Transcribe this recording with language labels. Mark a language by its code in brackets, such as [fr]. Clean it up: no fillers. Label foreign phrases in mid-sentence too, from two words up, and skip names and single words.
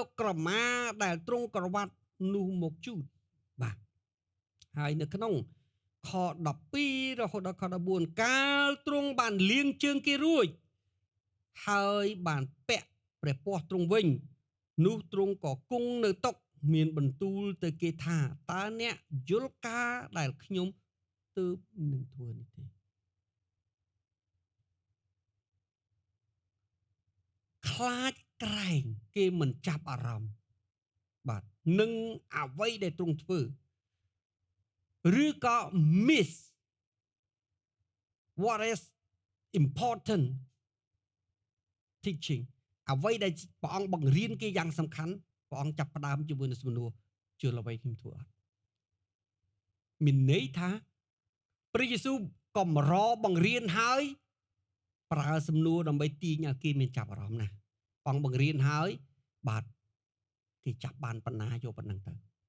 [km] ក្រមាដែលទ្រង់ក្រវ៉ាត់នោះមកជូតបាទហើយនៅក្នុងខ12រហូតដល់ខ14កាលទ្រង់បានលាងជើងគេរួចហើយបានពាក់ព្រះពស្ត្រទ្រង់វិញនោះទ្រង់ក៏គង់នៅតុមានបន្ទូលទៅគេថាតើអ្នកយល់ការដែលខ្ញុំទើបនឹងធ្វើនេះទេ ខ្លាចក្រែងគេមិនចាប់អារម្មណ៍បាទនឹងអ្វីដែលទ្រង់ធ្វើឬក៏ miss [en] what is important teaching [km] អ្វីដែលព្រះអង្គបង្រៀនគេយ៉ាងសំខាន់ព្រះអង្គចាប់ផ្ដើមជាមួយនឹងសំណួរជឿអ្វីខ្ញុំធ្វើអត់មានន័យថាព្រះយេស៊ូវកម្របង្រៀនហើយប្រើសំណួរដើម្បីទាញឲ្យគេមានចាប់អារម្មណ៍ណាព្រះអង្គបង្រៀនហើយបាទគេចាប់បានបណ្ណាយកប៉ុណ្ណឹងទៅ